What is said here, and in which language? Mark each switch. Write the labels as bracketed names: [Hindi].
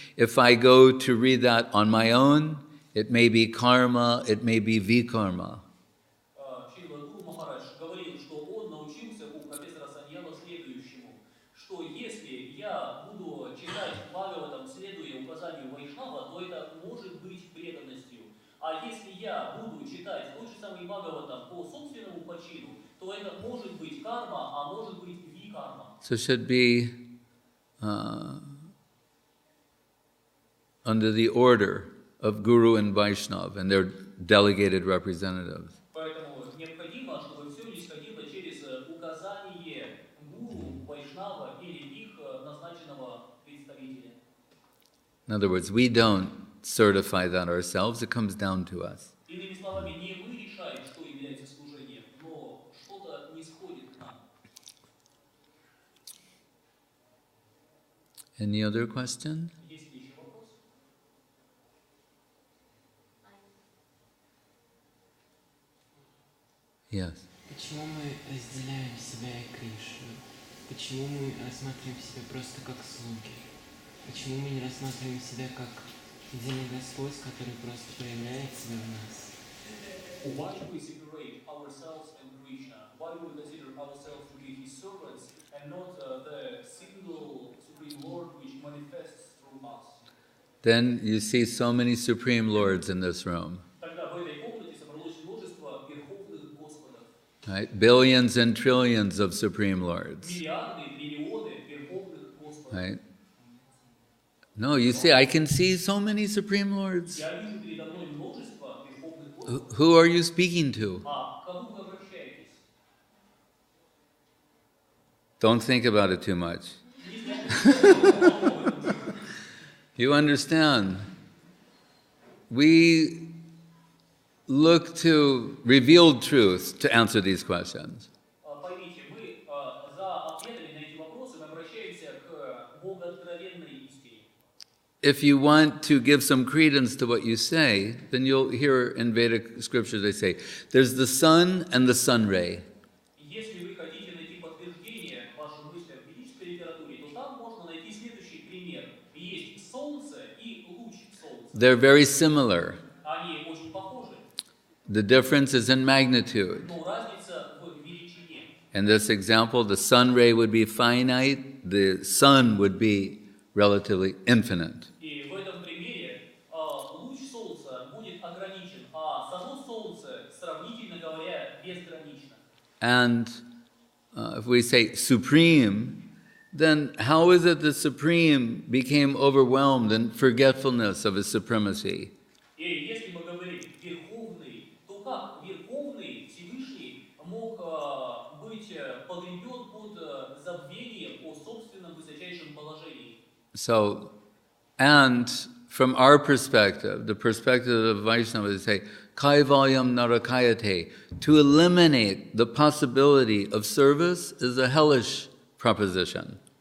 [English] If I go to read that on my own, it may be karma, it may be vikarma. [Russian] Шрила Гуру Махарадж говорил, что он научился у профессора Саньяла следующему, что если я буду читать Бхагаватам, следуя указанию Вайшнава, то это может быть преданностью. А если я буду читать тот же самый Бхагаватам по собственному почину, то это может быть карма, а может быть викарма. [English] So it should be under the order of Guru and Vaishnav and their delegated representatives. [Russian] Поэтому необходимо, чтобы все исходило через указание гуру, вайшнава или их назначенного представителя. [English] In other words, we don't certify that ourselves, it comes down to us. [Russian] Иными словами, не мы решаем, что является служением, но что-то нисходит к нам. [English] Any other question? [Russian] Есть ли еще вопрос? [English] Yes. [Russian] Почему мы разделяем себя и Кришну? Почему мы рассматриваем себя просто как слуги? Почему мы не рассматриваем себя как единый Господь, который просто проявляет себя в нас? [English] Why do we separate ourselves and Krishna? Why do we consider ourselves to be His servants and not the single Supreme Lord which manifests through us? Then you see so many Supreme Lords in this room. [Russian] Тогда в этой комнате собралось множество верховных Господов. [English] Right? Billions and trillions of Supreme Lords. [Russian] Миллиарды, триллионы верховных Господов. [English] Right? No, you see, I can see so many Supreme Lords. [Russian] Я вижу передо мной множество верховных Господов. [English] Who are you speaking to? [Russian] А к кому вы обращаетесь? [English] Don't think about it too much. [Russian] Не знаю, [English] You understand? We look to revealed truth to answer these questions. [Russian] поймите, мы за ответами на эти вопросы мы обращаемся к богооткровенной истине. [English] If you want to give some credence to what you say, then you'll hear in Vedic scriptures they say, there's the sun and the sun ray. [Russian] Если вы хотите найти подтверждение вашим мыслям в ведической литературе, то там можно найти следующий пример. Есть солнце и луч солнца. [English] They're very similar. [Russian] Они очень похожи, [English] The difference is in magnitude. [Russian] но разница в величине. [English] In this example, the sun ray would be finite, the sun would be relatively infinite. [Russian] И в этом примере луч солнца будет ограничен, а само солнце, сравнительно говоря, безгранично. [English] And if we say supreme, then how is it the supreme became overwhelmed in forgetfulness of his supremacy? [Russian] И если мы говорим верховный, то как верховный Всевышний мог быть погребен под забвением о собственном высочайшем положении? [English] So, and from our perspective, the perspective of Vaishnava, they say, [Sanskrit] Kaivalyam narakayate. [English] To eliminate the possibility of service is a hellish proposition.